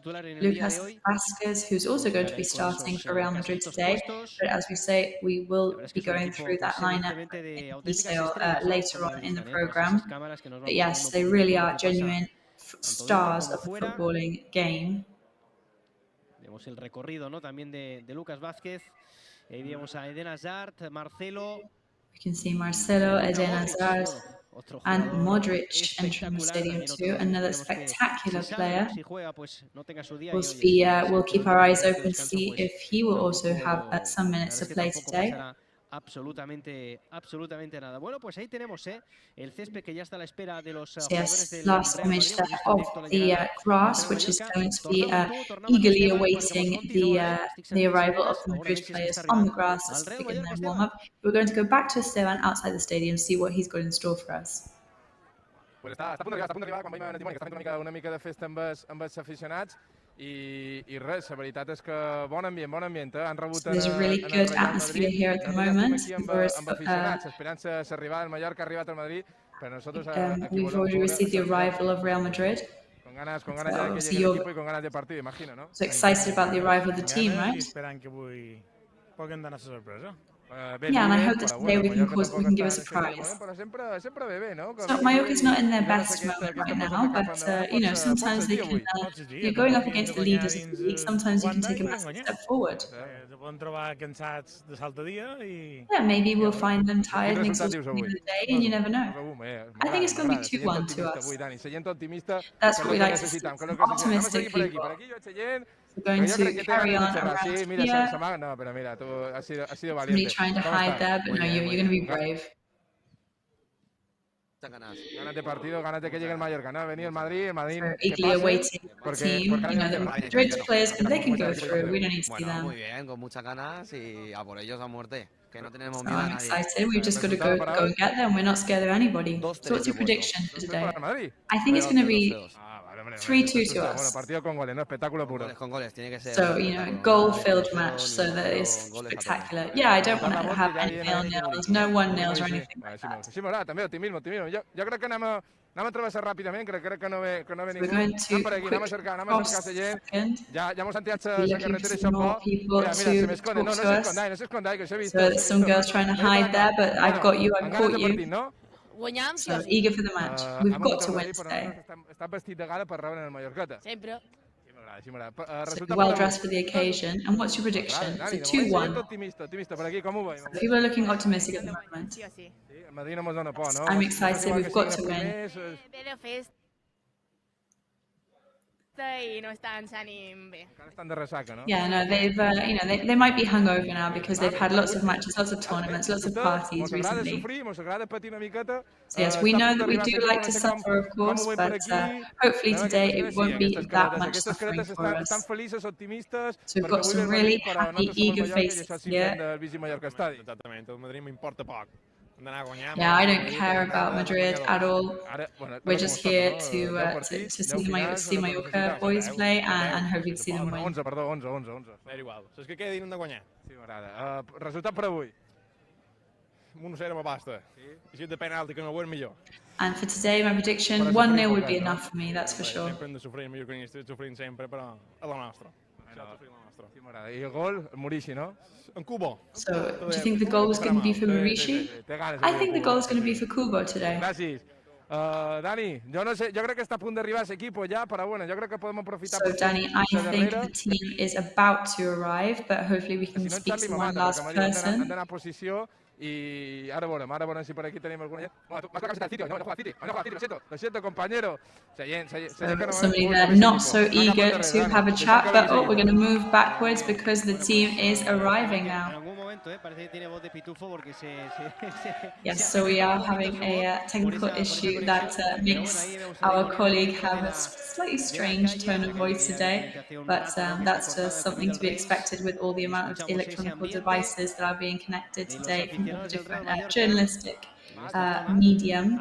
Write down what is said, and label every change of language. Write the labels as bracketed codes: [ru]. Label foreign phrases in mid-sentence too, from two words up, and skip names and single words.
[en] Lucas Vázquez, who's also going to be starting for Real Madrid today. But as we say, we will be going through that lineup in detail later on in the program. But yes, they really are genuine stars of the footballing game. [es] Vemos el recorrido, ¿no? También de Lucas Vázquez. Ahí vemos a Eden Hazard, Marcelo. [en] We can see Marcelo, Eden Hazard, and Modric entering the stadium too, another spectacular player. We'll keep our eyes open to see if he will also have some minutes to play today. [es] Absolutamente nada. Bueno, pues ahí tenemos el césped que ya está a la espera de los [en] yes, last image there of the grass, which is going to be eagerly awaiting the arrival of the Madrid players on the grass as they begin their warm-up. We're going to go back to Esteban outside the stadium, see what he's got in store for us. [ca] Pues està a punt d'arribar, quan veiem a Timoni, que està una mica de festa amb els aficionats. I res, la veritat és que bon ambient, han rebut [en] There's a really good atmosphere here at the moment. [ca] Amb aficionats, esperant s'arribar al Mallorca, ha arribat al Madrid, però nosaltres aquí [en] we've already received the arrival of Real Madrid. [es] Con ganas de que llegue el equipo y con ganas de partido, imagino, ¿no? [en] So excited about the arrival of the team, right? [ca] Esperant que avui puguin donar la sorpresa. [en] Yeah, and I hope that today we can give a surprise. So Mallorca's not in their best moment right now, but you know, sometimes they can. You're going up against the leaders of the league. Sometimes you can take a massive step forward. Yeah, maybe we'll find them tired and exhausted at the end of the day, and you never know. I think it's going to be 2-1 to us. That's what we like to see. Optimistic people. We're going to carry on around here. Me trying to hide there, but no, you're going to be brave. [es] Ganas de partido, ganas de que llegue el Mallorca, ¿no? Venir el Madrid, [en] eagerly awaiting the team. You know, the Madrid players, they can go through. We don't need to see them. [es] Muy bien, con muchas ganas y a por ellos a muerte. Que no tenemos miedo a nadie. [en] I'm excited. We've just got to go and get them. We're not scared of anybody. So what's your prediction for today? I think it's going to be 3-2 to us. So, you know, goal-filled match, so that is spectacular. Yeah, I don't want to have any nil-nils, no 1-nils or anything like that. [ca] Jo crec que anem a travessar ràpidament, crec que no ve ningú per aquí, anem a cercar gent. Ja hemos enviat la carretera i això bo. [es] Mira, se m'esconde, no s'esconda, que s'ha vist. [en] So there's some girls trying to hide there, but I've got you, I've caught you. So eager for the match. We've got to win today. [ca] Estàs vestit de gala per rebre el Mallorqueta. Sempre. [en] So well dressed for the occasion. And what's your prediction? Is it 2-1? People are looking optimistic at the moment. I'm excited. We've got to win. [ca] dissabte i no està ens ànim bé. Encara estan de ressaca, no? [en] Yeah, no, they've, they might be hungover now because they've had lots of matches, lots of tournaments, lots of parties recently. [ca] Sofrir, mos agrada patir una miqueta. [en] So yes, we know that we do like to suffer, of course, but hopefully today it won't be that much suffering for us. [ca] Estan felices, optimistes. [en] So we've got some really happy, eager faces here. [ca] Exactament, el Madrid m'importa poc. [en] Yeah, I don't care about Madrid at all. We're just here to see the Mallorca boys play and hopefully see them win. [ca] 11, perdó, 11. És igual, saps que quedin hem de guanyar. Sí, m'agrada. Resultat per avui. [es] 1-0 me basta. [ca] I si és de penalti, que no ho és millor. [en] And for today, my prediction, 1-0 would be enough for me, that's for sure. [ca] Sempre hem de sofrir, millor que estic sofrint sempre, però a la nostra. Sí, m'agrada. I el gol, el Murici, no? En Kubo. [en] So, do you think the goal is going to be for Murici? I think the goal is going to be for Kubo today. [ca] Gràcies. Dani, jo no sé, jo crec que està a punt d'arribar a equipo ja, però bueno, jo crec que podem aprofitar... [en] So, Danny, I think the team is about to arrive, but hopefully we can speak to one last person. [ca] Han d'anar a posició i ara veurem si per aquí tenim alguna... [es] Bueno, tu vas a la camiseta del City, no juega City, lo siento, compañero. [en] Somebody there not so eager to have a chat, but we're going to move backwards because the team is arriving now. Yes, so we are having a technical issue that makes our colleague have a slightly strange tone of voice today, but that's just something to be expected with all the amount of electronic devices that are being connected today from all different journalistic medium.